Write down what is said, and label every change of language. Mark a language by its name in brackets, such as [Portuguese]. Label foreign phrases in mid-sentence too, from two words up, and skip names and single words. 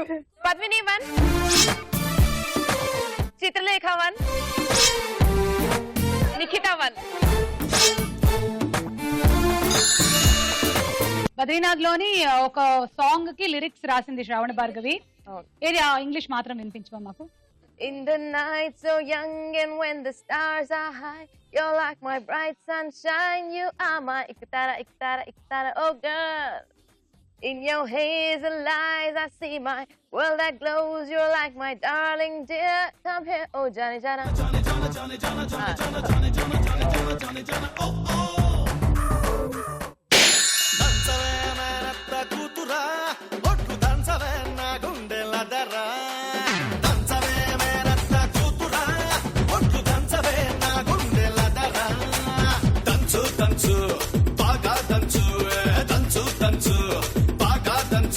[Telugu] పద్మిని 1, చిత్రలేఖ 1, నిఖిత 1. బద్రీనాథ్ లోని ఒక సాంగ్ కి లిరిక్స్ రాసింది శ్రావణ భార్గవి. ఏది ఇంగ్లీష్ మాత్రం వినిపించవా మాకు? [English] In the night so young and when the stars are high, you're like my bright sunshine, you are my iktara, iktara, iktara, oh girl. In your hazel eyes I see my world that glows, you're like my darling dear, come here, oh Johnny Jana. Johnny Jana, Johnny Jana, Johnny Jana, Johnny Jana, Johnny Jana, Johnny Jana, oh oh. [Telugu] దంచవే మేనత్త కూతురా, ఒట్టు దంచవే నా గుండెల దరా. దంచవే మేనత్త కూతురా, ఒట్టు దంచవే నా గుండెల దరా. దంచు దంచు బాగా దంచు, దంచు దంచు బాగా దంచు.